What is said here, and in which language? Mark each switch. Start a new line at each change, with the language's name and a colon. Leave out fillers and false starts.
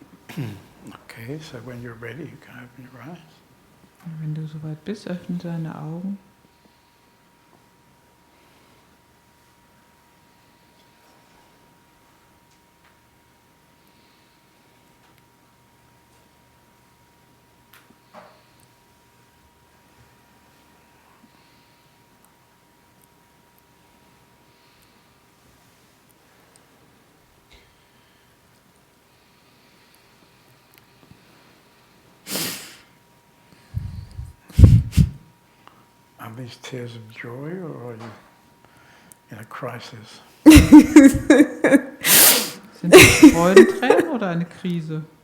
English: Okay, so when you're ready, you can open your eyes.
German: Wenn du soweit bist, öffne deine Augen.
English: Are these tears of joy, or are you in a crisis?
German: Sind das Freudentränen oder eine Krise?